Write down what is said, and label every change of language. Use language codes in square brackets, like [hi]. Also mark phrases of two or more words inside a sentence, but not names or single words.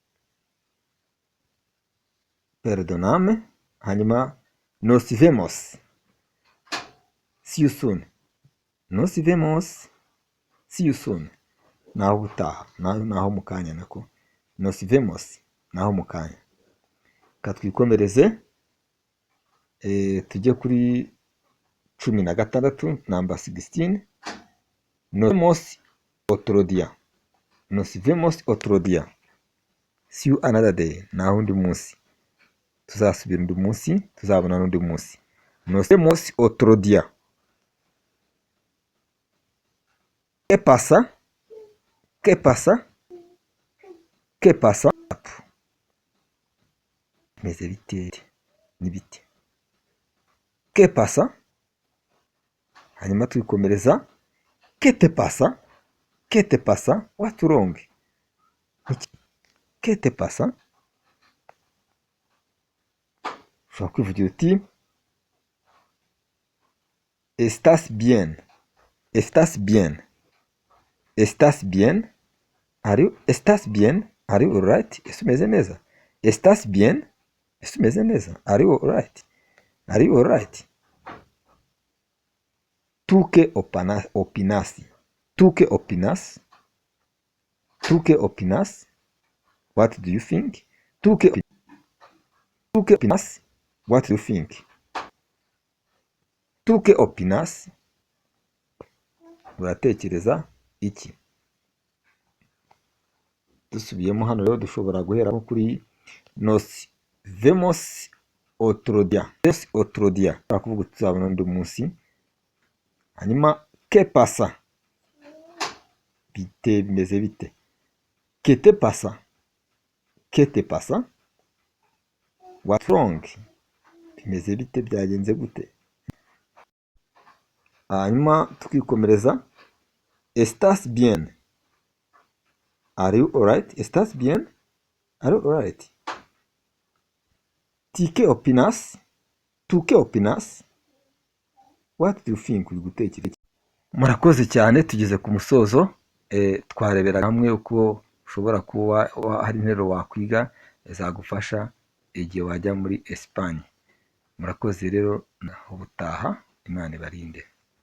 [rw] Hanyuma [es] nos vemos. [en] See you soon. [es] Nos vemos. [en] See you soon. [rw] Naho gutaha. Naho mu kanya nako. [es] Nos vemos. [rw] Naho mu kanya. Katwikomereze. Tujye kuri 16, namba 16. [es] Nos vemos otro día. [en] See you another day. [rw] Naho undi munsi. Tuzasubira undi munsi, tuzabona n'undi munsi. [es] Nos vemos otro día. ¿Qué pasa? [rw] Meze bite n'ibiti. [es] ¿Qué pasa? [rw] Hanyuma twikomereza. [es] ¿Qué te pasa? [en] What's wrong? [es] ¿Qué te pasa? [rw] Ushobora kwivugira uti [es] ¿Estás bien? [en] Are you alright? [rw] Ese umeze neza. [es] ¿Estás bien? [rw] Ese umeze neza. [en] Are you alright? [es] ¿Tú qué opinas? [en] What do you think? [es] ¿Tú qué opinas? [en] What do you think? [es] ¿Tú qué opinas? [rw] Uratekereza iki? Dusubiyemo hano rero dushobora guhera kuri [es] nos vemos otro día. [rw] Kuvuga tuzabona undi munsi. [es] Hanyuma ¿qué pasa? [rw] Bimeze bite? [es] ¿Qué te pasa? [en] What's wrong? [rw] Bimeze bite, byagenze gute? Hanyuma tukikomereza. [es] ¿Estás bien? [en] Are you alright? [es] ¿Estás bien? [en] Are you alright? [es] ¿Tú qué opinas? [en] What do you think? [rw] Uri gutekereza. Murakoze cyane, tugeze ku musozo. Twarebera hamwe uko ushobora kuba hari interuro wakwiga zagufasha igihe wajya muri Espagne. Murakoze rero, naho ubutaha. Imana ibarinde.